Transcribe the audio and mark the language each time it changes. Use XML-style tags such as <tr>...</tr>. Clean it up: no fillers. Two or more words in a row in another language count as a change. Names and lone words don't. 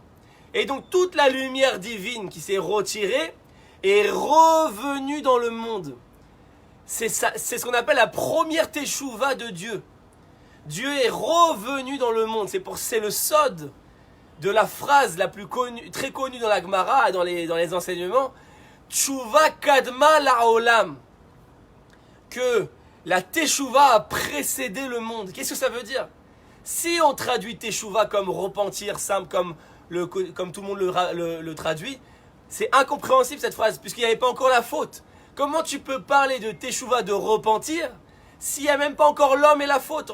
<fr>Et donc, toute la lumière divine qui s'est retirée est revenue dans le monde. C'est ce qu'on appelle la première teshuva de Dieu. Dieu est revenu dans le monde. C'est le sod de la phrase la plus connue, très connue dans la Gemara, dans les enseignements.</fr> <he>תשובה קדמה לעולם.</he> <fr>Que la teshuva a précédé le monde. Qu'est-ce que ça veut dire? Si on traduit teshuva comme repentir, simple, comme tout le monde le traduit, c'est incompréhensible cette phrase, puisqu'il n'y avait pas encore la faute. Comment tu peux parler de teshuva, de repentir, s'il n'y a même pas encore l'homme et la faute?</fr>